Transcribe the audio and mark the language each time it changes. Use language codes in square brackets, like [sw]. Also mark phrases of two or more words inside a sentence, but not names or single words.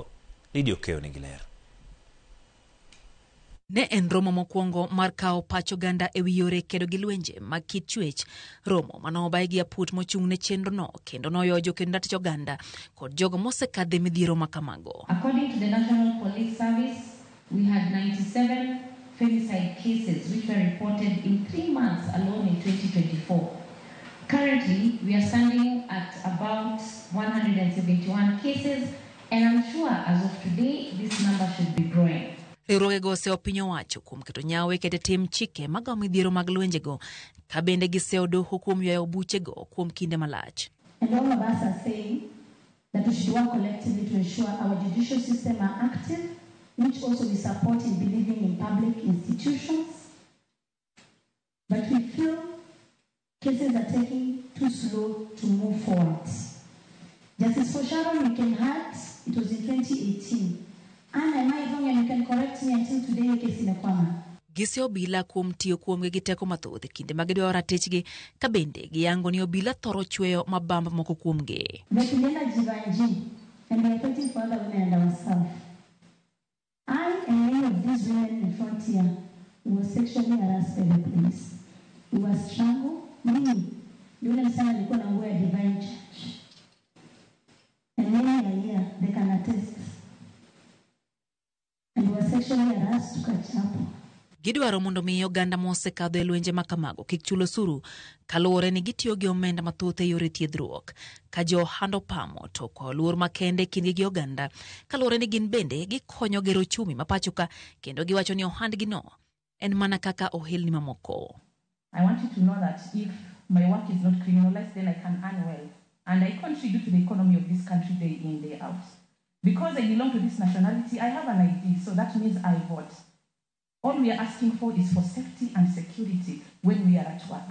[luo] Lidio Keyo nigi ler. Ne en romo mokwongo mar kawo pach oganda ewi yore kedo gi lwenje mag kit chwech, romo manobaye gi aput mochung' ne chenro no kendo noyo jokendo ratich oganda kod jogo mosekadhe midhiero makamago. [en] According to the National Police Service, we had 97 femicide cases which were reported in 3 months alone in 2024. Currently, we are standing at about 171 cases, and I'm sure as of today, this number should be growing. [luo] Riwruoge go oseo piny owacho kuom keto nyawe kete tim chike magawo midhiero mag lwenjego, ka bende giseo doho kuom ywayo buchego kuom kinde malach. [en] And all of us are saying that we should work collectively to ensure our judicial system are active, which also we support in believing in public institutions. But we feel cases are taking too slow to move forward. Justice for Sharon Wikenhardt, it was in 2018. And am I wrong, and you can correct me until today, case in a kwama. [luo] Gise obila kuom tiyo kuomgi gi teko mathoth kinde ma gidwaro ratichgi, ka bende giyango ni obila thoro chweyo mabamba moko kuomgi. [sw] Tulienda Jivanji, [en] and we are fighting for other women and ourselves. I and many of these women in front here were sexually harassed by the police. We were strangled. Many, [sw] yule msana alikuwa na nguo ya Divine Church. [en] And many are here, they can attest. And we were sexually harassed to catch up. [luo] Gidwaro mondo mi oganda mosekadho e lwenje makamago kik chulo osuru, kaluwore ni gitiyo gi omenda mathoth e yore thiedhruok, ka jo hando pamo to kwa luor makende kindgi gi oganda, kaluwore ni gin bende gikonyo gero chumi mapachoka kendo giwacho ni ohandgi no en mana kaka ohelni mamoko. [en] I want you to know that if my work is not criminalized, then I can earn well. And I contribute to the economy of this country day in, day out. Because I belong to this nationality, I have an ID, so that means I vote. All we are asking for is for safety and security when we are at work.